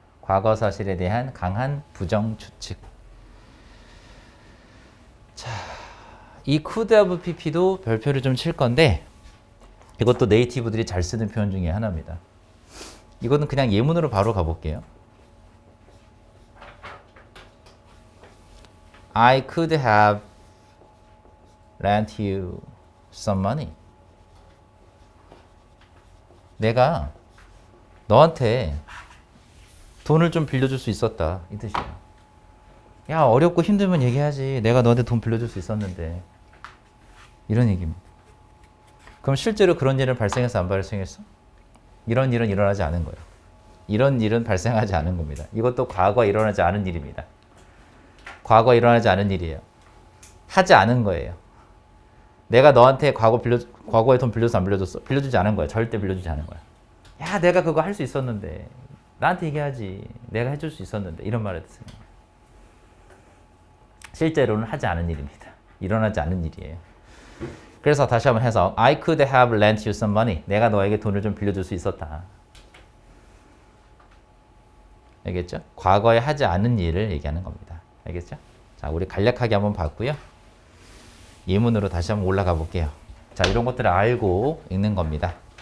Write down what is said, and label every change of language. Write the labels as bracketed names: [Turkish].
[Korean] 과거 사실에 대한 강한 부정 추측. 자, 이 could have pp도 별표를 좀 칠 건데 이것도 네이티브들이 잘 쓰는 표현 중에 하나입니다. 이거는 그냥 예문으로 바로 가볼게요. [English] I could have lent you some money. [Korean] 내가 너한테 돈을 좀 빌려줄 수 있었다. 이 뜻이에요. 야, 어렵고 힘들면 얘기하지. 내가 너한테 돈 빌려줄 수 있었는데. 이런 얘기입니다. 그럼 실제로 그런 일은 발생했어? 안 발생했어? 이런 일은 일어나지 않은 거예요. 이런 일은 발생하지 않은 겁니다. 이것도 과거에 일어나지 않은 일입니다. 과거에 일어나지 않은 일이에요. 하지 않은 거예요. 내가 너한테 과거에 돈 빌려줬어? 안 빌려줬어? 빌려주지 않은 거야. 절대 빌려주지 않은 거야. 야, 내가 그거 할 수 있었는데. 나한테 얘기하지. 내가 해줄 수 있었는데. 이런 말을 쓰는 거예요. 실제로는 하지 않은 일입니다. 일어나지 않은 일이에요. 그래서 다시 한번 해서 [English] I could have lent you some money. [Korean] 내가 너에게 돈을 좀 빌려줄 수 있었다. 알겠죠? 과거에 하지 않은 일을 얘기하는 겁니다. 알겠죠? 자, 우리 간략하게 한번 봤고요. 예문으로 다시 한번 올라가 볼게요. 자, 이런 것들을 알고 읽는 겁니다.